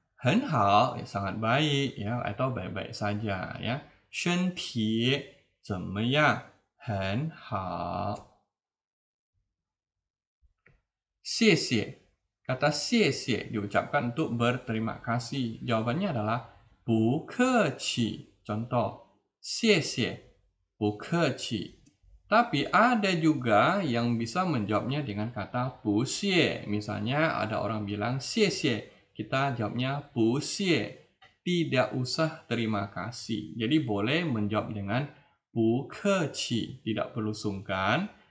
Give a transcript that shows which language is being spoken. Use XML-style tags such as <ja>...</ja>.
<zh>很好,</zh> <id>ya, sangat baik ya, atau baik-baik saja ya.</id> <zh>身体怎么样？很好。谢谢.</zh> <id>Kata 谢谢 diucapkan untuk berterima kasih. Jawabannya adalah</id> <zh>不客气.</zh> <id>Contoh,</id> <zh>谢谢,不客气.</zh> <id>Tapi ada juga yang bisa menjawabnya dengan kata</id> <zh>不谢.</zh> <id>Misalnya ada orang bilang</id> <zh>谢谢.</zh> <id>Kita jawabnya</id> <zh>不谢,</zh> <id>tidak usah terima kasih. Jadi boleh menjawab dengan</id> <zh>不客气,</zh> <id>tidak perlu sungkan.</id>